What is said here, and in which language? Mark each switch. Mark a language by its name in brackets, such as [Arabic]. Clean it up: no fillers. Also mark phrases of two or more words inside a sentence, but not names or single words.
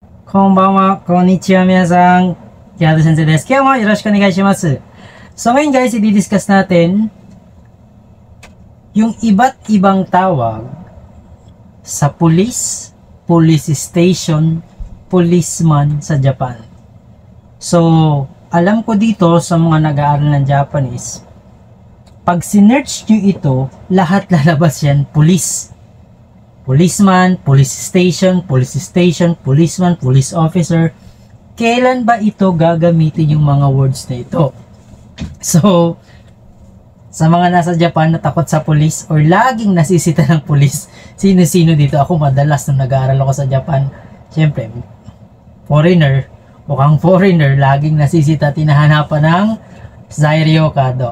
[Japanese] こんばんは、こんにちは皆さん. Kihato Sensei desu. [Filipino] Kaya mo, [Japanese] よろしくお願いします. [Filipino] So ngayon guys, i-discuss natin yung iba't ibang tawag sa police, [English] police station, [Filipino] policeman sa Japan. So, alam ko dito sa mga nag-aaral ng Japanese, pag sinearch nyo ito, lahat lalabas yan, police. [English] Policeman, police station, policeman, police officer. [Filipino] Kailan ba ito gagamitin yung mga words na ito? So, sa mga nasa Japan na takot sa police or laging nasisita ng police, sino-sino dito? Ako madalas nung nag-aaral ako sa Japan, syempre, foreigner, mukhang foreigner, laging nasisita, tinahanapan ng Zairyoka do.